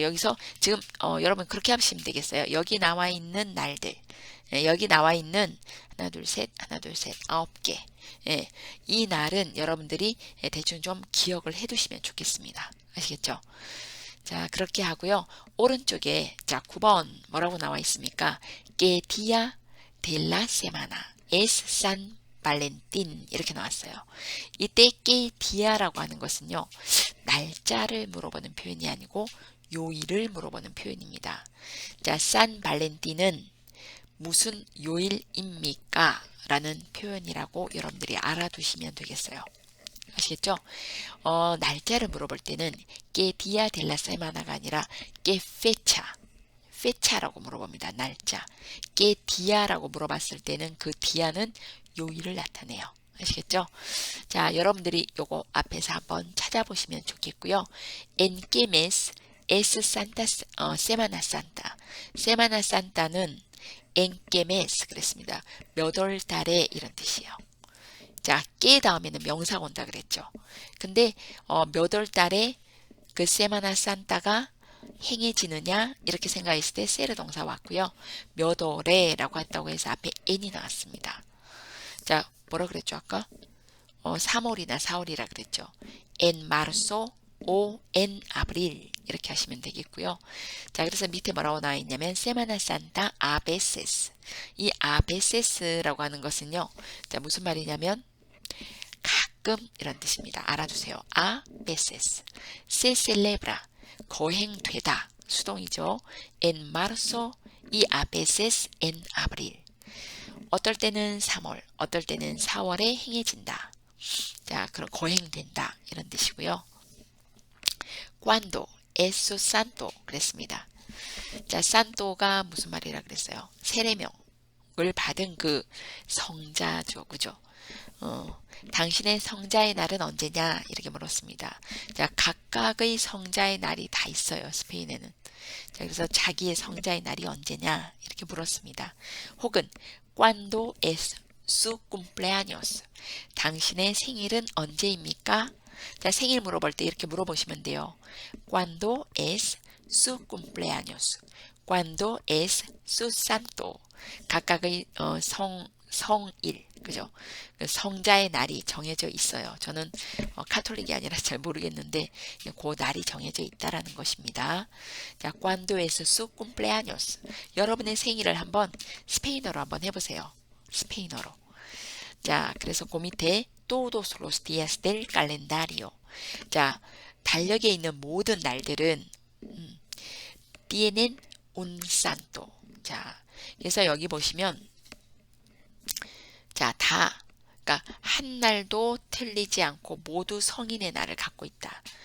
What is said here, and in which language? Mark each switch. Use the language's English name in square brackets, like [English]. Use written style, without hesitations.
[Korean] 여기서 지금 여러분 그렇게 하시면 되겠어요. 여기 나와 있는 날들. 여기 나와 있는 하나 둘 셋 9개. 예, 이 날은 여러분들이 대충 좀 기억을 해 두시면 좋겠습니다. 아시겠죠? 자, 그렇게 하고요. 오른쪽에 자 9번 뭐라고 나와 있습니까? [Spanish] Que día de la semana es San 발렌틴 [Korean] 이렇게 나왔어요. 이때 [Spanish] que dia [Korean] 라고 하는 것은요. 날짜를 물어보는 표현이 아니고 요일을 물어보는 표현입니다. 자, 산 발렌틴은 무슨 요일입니까? 라는 표현이라고 여러분들이 알아두시면 되겠어요. 아시겠죠? 날짜를 물어볼 때는 [Spanish] que día de la semana [Korean] 가 아니라 [Spanish] que fecha [Korean] 라고 물어봅니다. 날짜. [Spanish] que dia [Korean] 라고 물어봤을 때는 그 dia는 요일을 나타내요. 아시겠죠? 자, 여러분들이 요거 앞에서 한번 찾아보시면 좋겠고요. [Spanish] En qué mes es Santa, Semana Santa. Semana Santa는 en qué mes [Korean] 그랬습니다. 몇 월 달에 이런 뜻이에요. 자, que 다음에는 명사가 온다 그랬죠. 근데 몇 월 달에 그 Semana Santa가 행해지느냐 이렇게 생각했을 때 세르 동사 왔고요. 몇 월에라고 했다고 해서 앞에 n이 나왔습니다. 자, 뭐라 그랬죠 아까? 3월이나 4월이라 그랬죠. [Spanish] En marzo o en abril [Korean] 이렇게 하시면 되겠고요. 자, 그래서 밑에 뭐라고 나와 있냐면 [Spanish] Semana Santa a veces. [Korean] 이 a veces라고 하는 것은요. 자, 무슨 말이냐면 가끔 이런 뜻입니다. 알아두세요. [Spanish] A veces. Se celebra. [Korean] 거행되다. 수동이죠. [Spanish] En marzo y a veces en abril. [Korean] 어떨 때는 3월, 어떨 때는 4월에 행해진다. 자, 그럼 거행된다. 이런 뜻이고요. [Spanish] Cuando es su santo [Korean] 그랬습니다. 자, 산토가 무슨 말이라 그랬어요? 세례명을 받은 그 성자죠. 그죠? 당신의 성자의 날은 언제냐? 이렇게 물었습니다. 자, 각각의 성자의 날이 다 있어요. 스페인에는. 자, 그래서 자기의 성자의 날이 언제냐? 이렇게 물었습니다. 혹은 [Spanish] ¿Cuándo es su cumpleaños? [Korean] 당신의 생일은 언제입니까? 자, 생일 물어볼 때 이렇게 물어보시면 돼요. [Spanish] ¿Cuándo es su cumpleaños? ¿Cuándo es su santo? [Korean] 각각의 성일, 그죠? 성자의 날이 정해져 있어요. 저는 카톨릭이 아니라 잘 모르겠는데 그 날이 정해져 있다라는 것입니다. [Spanish] 자, ¿Cuándo es su cumpleaños? [Korean] 여러분의 생일을 한번 스페인어로 한번 해보세요. 스페인어로. 자, 그래서 그 밑에 [Spanish] todos los días del calendario. [Korean] 자, 달력에 있는 모든 날들은 [Spanish] tienen un santo. [Korean] 자, 그래서 여기 보시면 자, 그러니까 한 날도 틀리지 않고 모두 성인의 날을 갖고 있다.